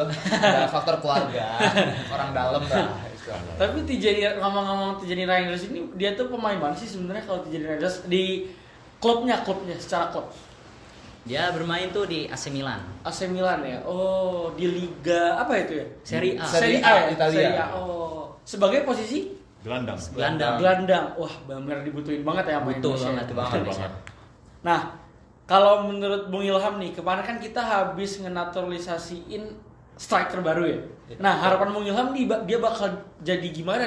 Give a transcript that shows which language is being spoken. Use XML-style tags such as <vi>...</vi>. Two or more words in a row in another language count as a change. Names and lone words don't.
<id>Ada faktor keluarga, orang dalam lah. Tapi ngomong-ngomong Tijani Rangers ini, dia tuh pemain mana sih sebenarnya kalau Tijani Rangers di klubnya secara klub? Dia bermain tuh di AC Milan. AC Milan ya. Oh, di liga apa itu ya? Serie A. Serie A ya? Italia. Serie A. Oh, sebagai posisi Gelandang. Wah, benar dibutuhin banget ya main Indonesia. banget. Nah, kalau menurut Bung Ilham nih, kemarin kan kita habis ngenaturalisasiin striker baru ya. Nah, harapan Bung Ilham dia bakal jadi gimana nih?</id>